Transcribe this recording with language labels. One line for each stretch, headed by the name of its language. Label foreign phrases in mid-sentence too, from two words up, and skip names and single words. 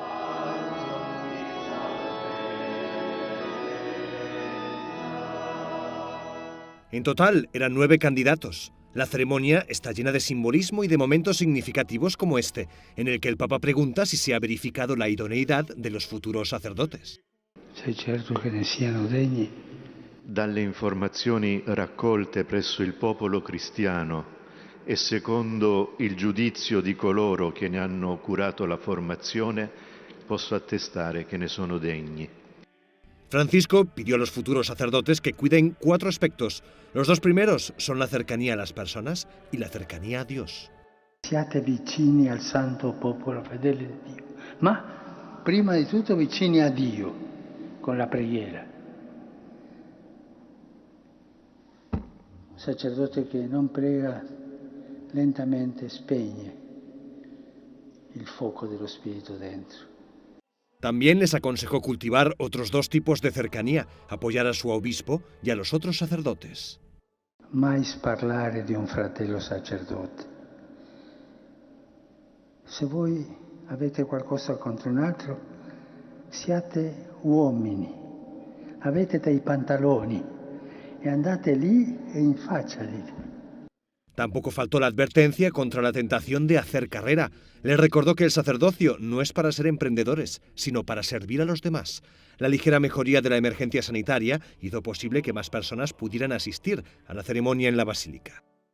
Spanish: En total eran 9 candidatos. La ceremonia está llena de simbolismo y de momentos significativos como este, en el que el Papa pregunta si se ha verificado la idoneidad de los futuros sacerdotes.
Italian: Sei certo che ne siano degni? Dalle informazioni raccolte presso il popolo cristiano e secondo il giudizio di coloro che ne hanno curato la formazione, posso attestare che ne sono degni.
Spanish: Francisco pidió a los futuros sacerdotes que cuiden 4 aspectos. Los 2 primeros son la cercanía a las personas y la cercanía a Dios.
Italian: Siate vicini al santo popolo fedele di Dio, ma prima di tutto vicini a Dio con la preghiera. Un sacerdote che non prega lentamente spegne il fuoco dello Spirito dentro.
Spanish: También les aconsejó cultivar otros 2 tipos de cercanía, apoyar a su obispo y a los otros sacerdotes.
Italian: Mai parlare di un fratello sacerdote. Se voi avete qualcosa contro un altro, siate uomini, avete dei pantaloni e andate lì e infacciali.
Spanish: Tampoco faltó la advertencia contra la tentación de hacer carrera. Les recordó que el sacerdocio no es para ser emprendedores, sino para servir a los demás. La ligera mejoría de la emergencia sanitaria hizo posible que más personas pudieran asistir a la ceremonia en la basílica.